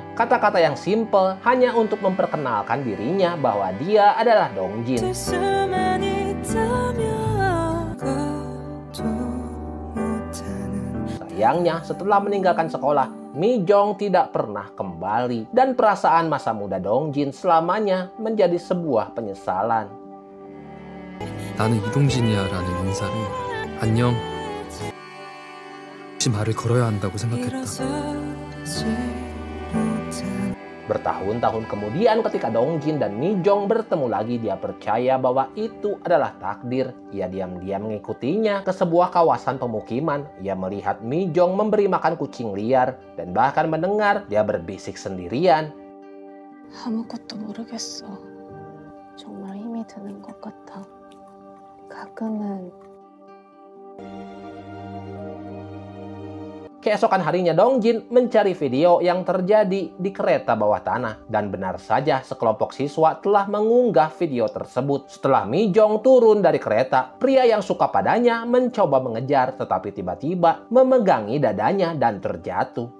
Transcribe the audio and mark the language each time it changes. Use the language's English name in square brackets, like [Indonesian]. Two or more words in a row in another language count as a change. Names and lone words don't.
[Indonesian] Kata-kata yang simpel hanya untuk memperkenalkan dirinya bahwa dia adalah Dongjin. Sayangnya, setelah meninggalkan sekolah, Mi Jong tidak pernah kembali. Dan perasaan masa muda Dongjin selamanya menjadi sebuah penyesalan. [Korean] 나는 이동진이야라는 인사를 안녕 혹시 말을 걸어야 한다고 생각했다. [Indonesian] Bertahun-tahun kemudian ketika Dongjin dan Mi Jong bertemu lagi, dia percaya bahwa itu adalah takdir. Ia diam-diam mengikutinya ke sebuah kawasan pemukiman. Ia melihat Mi Jong memberi makan kucing liar dan bahkan mendengar dia berbisik sendirian. [Korean] 아무것도 모르겠어. 정말 힘이 드는 것 같아. 가끔은. [Indonesian] Keesokan harinya Dongjin mencari video yang terjadi di kereta bawah tanah. Dan benar saja sekelompok siswa telah mengunggah video tersebut. Setelah Mi Jong turun dari kereta, pria yang suka padanya mencoba mengejar tetapi tiba-tiba memegangi dadanya dan terjatuh.